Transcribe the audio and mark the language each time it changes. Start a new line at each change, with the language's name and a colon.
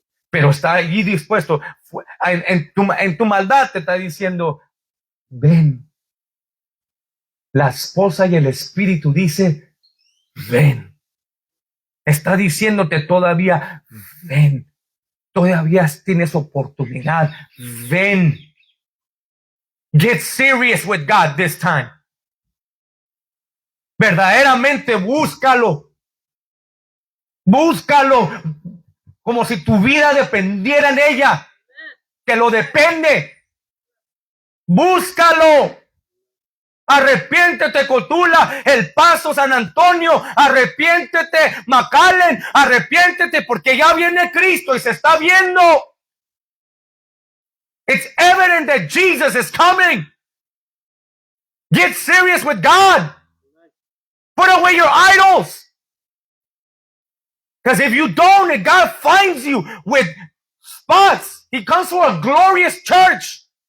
Spanish: Pero está allí dispuesto, en tu maldad te está diciendo, ven. La esposa y el espíritu dice, ven. Está diciéndote todavía, ven. Todavía tienes oportunidad, ven.
English: Get serious with God this time.
Spanish: Verdaderamente búscalo. Búscalo como si tu vida dependiera en ella. Que lo depende. Búscalo. Arrepiéntete, Cotula, El Paso, San Antonio. Arrepiéntete, McAllen. Arrepiéntete, porque ya viene Cristo y se está viendo.
English: It's evident that Jesus is coming. Get serious with God. Put away your idols. Because if you don't, and God finds you with spots, He comes for a glorious church.